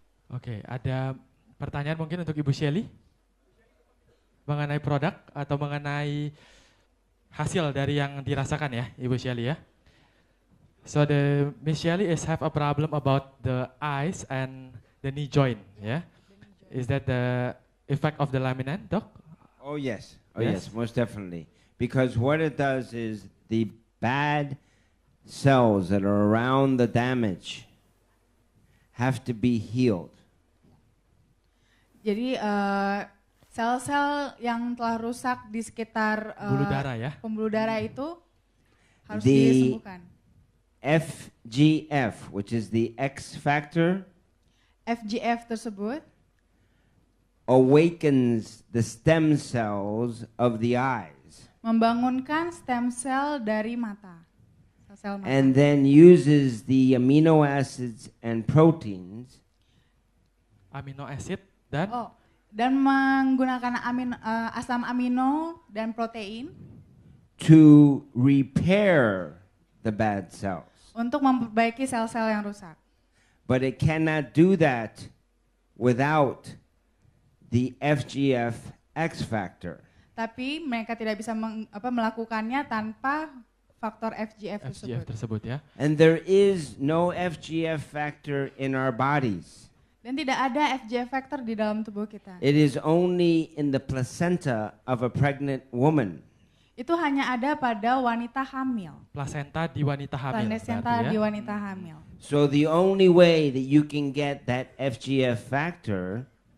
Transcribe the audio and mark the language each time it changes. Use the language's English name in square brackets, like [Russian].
[Indonesian] Oke, ada pertanyaan mungkin untuk Ibu Shelly? Mengenai produk atau mengenai hasil dari yang dirasakan ya, Ibu Shelly ya. [English] So the Miss Shelly is have a problem about the eyes and the knee joint, yeah? Is that the effect of the Laminine, Doc? Oh yes, Yes? most definitely. Because what it does is the bad cells that are around the damage have to be healed. [Indonesian] Jadi sel-sel yang telah rusak di sekitar Bulu darah ya? pembuluh darah itu harus [English] The [Indonesian] disembuhkan. [English] FGF, which is the X factor, [Indonesian] FGF tersebut [English] awakens the stem cells of the eyes [Indonesian] membangunkan stem cell dari mata. Sel-sel mata. [English] and then uses the amino acids and proteins [Indonesian] Amino acid dan Dan menggunakan asam amino dan protein [English] to repair the bad cells. [Indonesian] untuk memperbaiki sel-sel yang rusak. [English] But it cannot do that without the FGF X factor. [Indonesian] Tapi mereka tidak bisa melakukannya tanpa faktor FGF FGF tersebut. tersebut ya. [English] And there is no FGF factor in our bodies. [Indonesian] Dan tidak ada FGF factor di dalam tubuh kita. [English] It is only in the placenta of a pregnant woman. [Indonesian] Itu hanya ada pada wanita hamil. Plasenta di wanita hamil. Plasenta berarti di ya. wanita hamil. [English] So the only way that you can get that FGF factor